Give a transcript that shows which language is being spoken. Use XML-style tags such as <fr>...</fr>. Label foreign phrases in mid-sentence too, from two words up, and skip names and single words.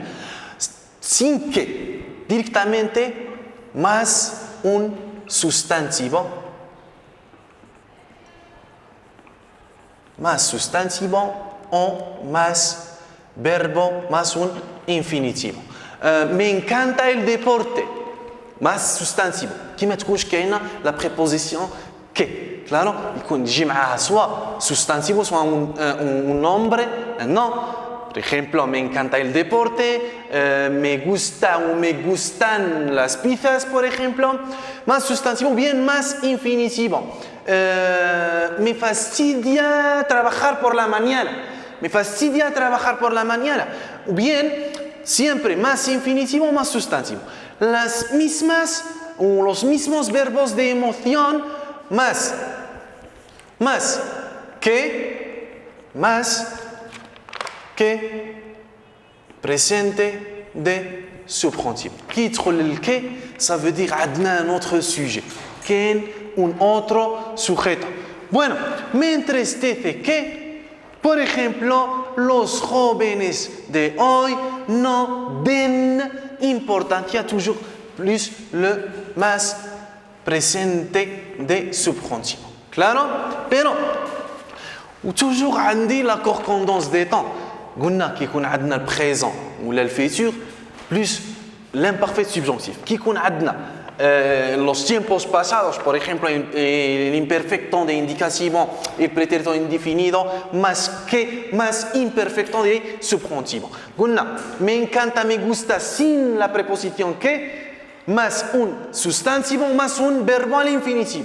<es>Sin que directamente más un sustantivo. Más sustantivo o más verbo, más un infinitivo. Me encanta el deporte. Más sustantivo.</es> <ar>كيما تكونش كاينه</ar> <fr>la préposition que.</fr> <es>Claro,</es> <ar>يكون يجي معاها سواء sustantivo سواء</ar> <es>un nombre, no. Por ejemplo, me encanta el deporte, me gusta o me gustan las pizzas, por ejemplo. Más sustantivo, bien más infinitivo. Me fastidia trabajar por la mañana. Me fastidia trabajar por la mañana. Bien, siempre más infinitivo, más sustantivo. Las mismas o los mismos verbos de emoción más que presente de subjuntivo.</es> <fr>Qui</fr> <ar>يدخل الكي</ar> <fr>ça veut dire عندنا un autre sujet.</fr> <es>كاين un otro sujeto. Bueno, me entristece que, por ejemplo, los jóvenes de hoy no den importancia</es> <fr>toujours plus le</fr> <es>más presente de subjuntivo. Claro?</es> <fr>Pero toujours عندي la correspondance des temps.</fr> <ar>قلنا كي يكون عندنا البريزون ولا الفيتور</ar> <fr>plus l'imparfait subjonctif.</fr> <ar>كي يكون عندنا</ar> <es>los tiempos pasados, por ejemplo, el imperfecto de indicativo, el pretérito indefinido, más imperfecto de subjuntivo.</es> <ar>قلنا</ar> <es>me encanta, me gusta sin la preposición que, más un sustantivo, más un verbo al infinitivo.</es>